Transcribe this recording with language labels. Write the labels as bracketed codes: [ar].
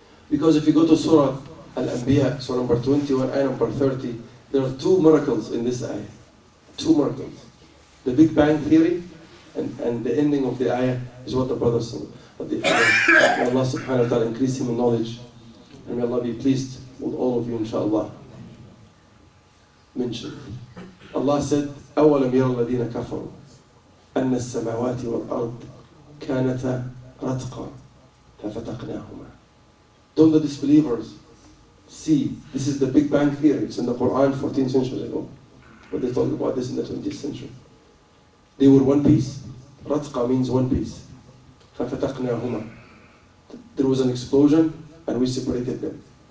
[en] Because if you go to Surah Al-Anbiya, Surah number 21, Ayah number 30, there are two miracles in this ayah. Two miracles. The Big Bang Theory and the ending of the ayah is what the brother said. May Allah subhanahu wa ta'ala increase him in knowledge. And may Allah be pleased with all of you, inshallah. Mentioned. Allah said, [ar] أَوَلَمْ يَرَى الَّذِينَ كَفَرُوا أَنَّ السَّمَاوَاتِ وَالْأَرْضِ كَانَتَا رَتْقًا فَفَتَقْنَاهُمَا. [en] Don't the disbelievers see? This is the Big Bang Theory. It's in the Quran 14 centuries ago. But they talk about this in the 20th century. They were one piece. رَتْقًا means one piece. [ar] فَفَتَقْنَاهُمَا. [en] There was an explosion and we separated them.